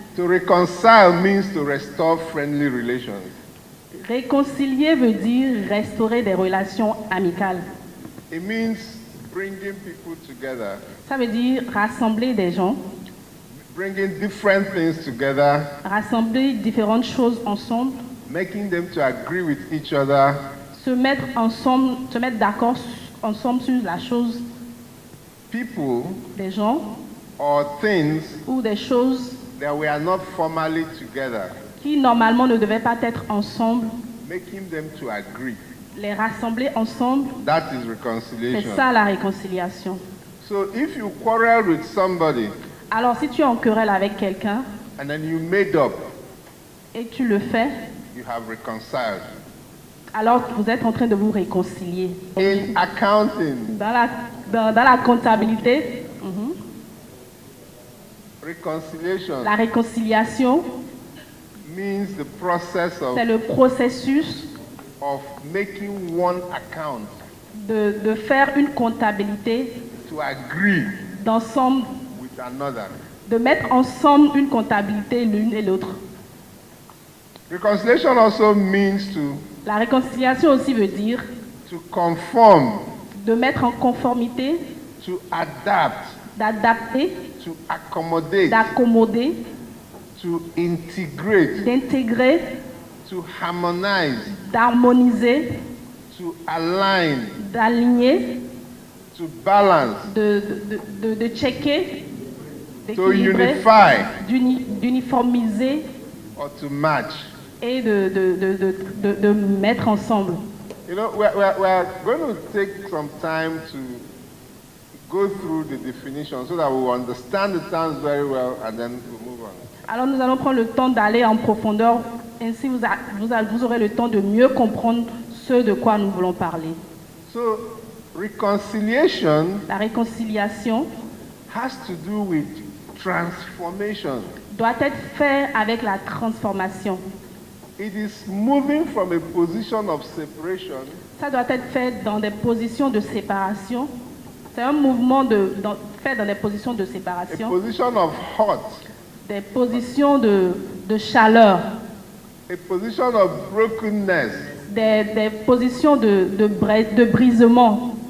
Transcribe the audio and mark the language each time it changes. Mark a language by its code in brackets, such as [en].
[en] To reconcile means to restore friendly relations. [fr] Réconcilier veut dire restaurer des relations amicales. [en] It means bringing people together, [fr] Ça veut dire rassembler des gens, [en] bringing different things together, [fr] rassembler différentes choses ensemble, [en] making them to agree with each other, [fr] se mettre d'accord ensemble sur la chose, [en] people [fr] des gens [en] or things [fr] ou des choses [en] that were not formally together, [fr] qui normalement ne devaient pas être ensemble, [en] making them to agree. [fr] les rassembler ensemble, [en] That is [fr] c'est [en] reconciliation. [fr] ça la réconciliation. [en] So if you quarrel with somebody [fr] Alors si tu es en querelle avec quelqu'un [en] and then you made up, [fr] et tu le fais, [en] you have reconciled. [fr] alors vous êtes en train de vous réconcilier. [en] In accounting, [fr] Dans la comptabilité, [en] reconciliation [fr] la réconciliation, [en] means the process [fr] c'est le processus [en] of making one account [fr] de faire une comptabilité [en] to agree [fr] d'ensemble, [en] with another. [fr] de mettre ensemble une comptabilité l'une et l'autre. [en] Reconciliation also means [fr] La réconciliation aussi veut dire [en] to conform, [fr] de mettre en conformité, [en] to adapt, [fr] d'adapter, [en] to accommodate, [fr] d'accommoder [en] to integrate, [fr] d'intégrer, [en] to harmonize, [fr] d'harmoniser, [en] to align, [fr] d'aligner, [en] to balance, [fr] de checker, [en] to [fr] d'équilibrer, [en] unify, [fr] d'uniformiser [en] or to match. [fr] et de mettre ensemble. [en] You know, we are going to take some time to go through the definition so that we will understand the terms very well and then we'll move on. [fr] Alors nous allons prendre le temps d'aller en profondeur, ainsi vous aurez le temps de mieux comprendre ce de quoi nous voulons parler. [en] So, reconciliation [fr] La réconciliation [en] has to do with transformation. [fr] doit être faite avec la transformation. [en] It is moving from a position of separation [fr] Ça doit être fait dans des positions de séparation. C'est un mouvement fait dans des positions de [en] a [fr] séparation, [en] position of hurt, [fr] des positions de chaleur, [en] a position of brokenness, [fr] des positions de brisement